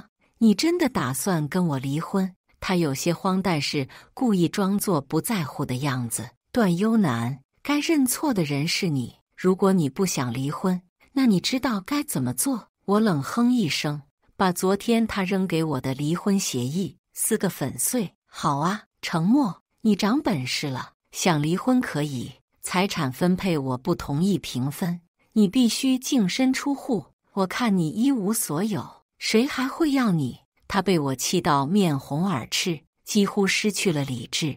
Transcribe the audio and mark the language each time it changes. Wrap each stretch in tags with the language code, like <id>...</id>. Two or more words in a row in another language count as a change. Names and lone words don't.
<zh>你真的打算跟我離婚？他有些慌，但是故意裝作不在乎的樣子。段優男，該認錯的人是你。如果你不想離婚，那你知道該怎麼做？我冷哼一聲，把昨天他扔給我的離婚協議撕個粉碎。好啊，程默，你長本事了。想離婚可以，財產分配我不同意平分，你必須淨身出戶。我看你一無所有，誰還會要你？他被我氣到面紅耳赤，幾乎失去了理智。</zh>